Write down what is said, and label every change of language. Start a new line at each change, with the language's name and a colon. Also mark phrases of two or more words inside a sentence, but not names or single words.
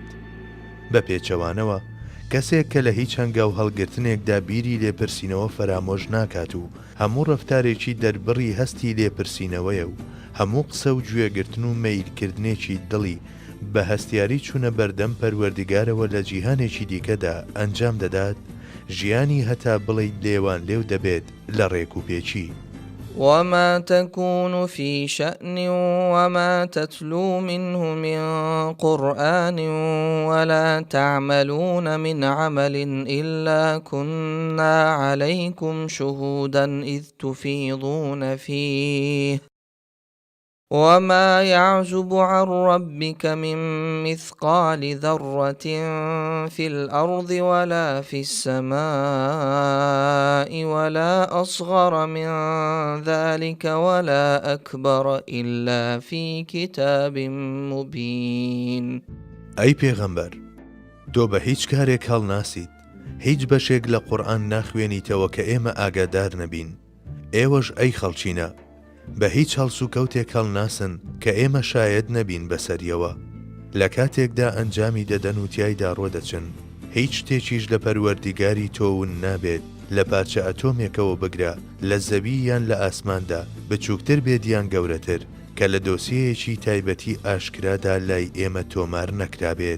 Central Kurdish: بە پێچەوانەوە کەسێک کە لە هیچ هەنگا و هەڵگرتنێکدا بیری لێپرسینەوە فەرامۆژ ناکات و هەموو ڕەفتارێکی دەربڕی هەستی لێپرسینەوەیە و هەموو قسە و گوێگرتن و مەیلکردنێکی دڵی بە هەستیاری چوونە بەردەم پەروەردگارەوە لە جیهانێکی دیکەدا ئەنجام دەدات، ژیانی هەتا بڵێیت لێوان لێو دەبێت لە ڕێک و پێچی.
Arabic: وما تكون في شأن وما تتلو منه من قرآن ولا تعملون من عمل إلا كنا عليكم شهودا إذ تفيضون فيه وما يعزب عن ربك من مثقال ذرة في الأرض ولا في السماء ولا أصغر من ذلك ولا أكبر إلا في كتاب مبين.
Central Kurdish: أي پیغمبر، دو به هیچ کارێک هەڵناسیت، هیچ بەشێک لە قورئان ناخوێنیتەوە کە ئێمە ئاگادار نەبین. ئێوەش ئەی خەڵچینە بە هیچ هەڵس و کەوتێک هەڵناسن کە ئێمە شاید نەبین بەسەریەوە. لە کاتێکدا ئەنجامی دەدەن و تیایدا ڕۆدەچن، هیچ شتێکیش لە پەروەردگاری تۆون نابێت لە پارچە ئەتۆمێکەوە بگرە لە زەوی یان لە ئاسماندا، بچووکتر بێت یان گەورەتر، کە لە دۆسیەیەکی تایبەتی ئاشکرادا لای ئێمە تۆمار نەکرابێت.